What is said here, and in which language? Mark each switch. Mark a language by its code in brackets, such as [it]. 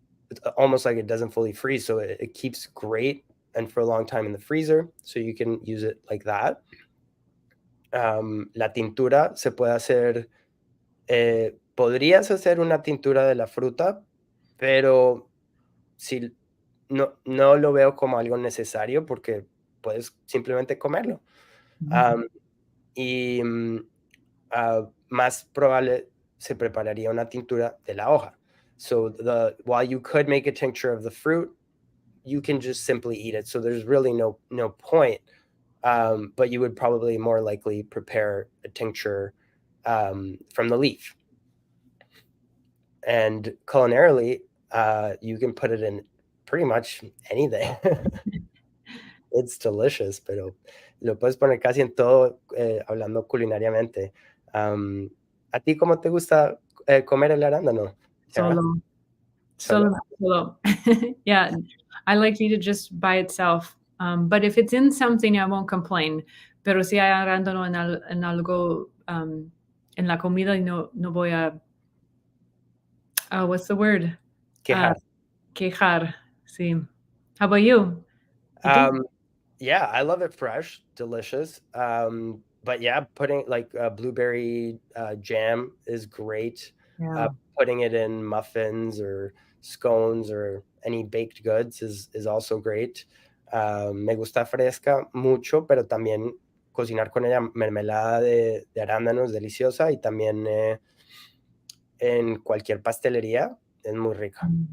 [en] It's almost like it doesn't fully freeze, so it keeps great and for a long time in the freezer. So you can use it like that. [es] La tintura se puede hacer. Podrías hacer una tintura de la fruta, pero si no lo veo como algo necesario porque puedes simplemente comerlo. Y más probable se prepararía una tintura de la hoja. [en] So while you could make a tincture of the fruit, you can just simply eat it. So there's really no point. But you would probably more likely prepare a tincture from the leaf. And culinarily, you can put it in pretty much anything. It's delicious, [es] pero lo puedes poner casi en todo, hablando culinariamente. ¿A ti cómo te gusta, comer el arándano, Tara? Solo. ¿Solo? Solo. [en] Yeah, I like to eat it just by itself. But if it's in something, I won't complain. [es] Pero si hay arándano en algo, en la comida, no voy a, [en] what's the word? [es] Quejar. Quejar. Sí. [en] How about you? [es] ¿Y tú? [en] Yeah, I love it fresh, delicious. But yeah, putting like blueberry jam is great. Yeah. Putting it in muffins or scones or any baked goods is also great. [es] Me gusta fresca mucho, pero también cocinar con ella mermelada de arándanos deliciosa y también en cualquier pastelería es muy rica.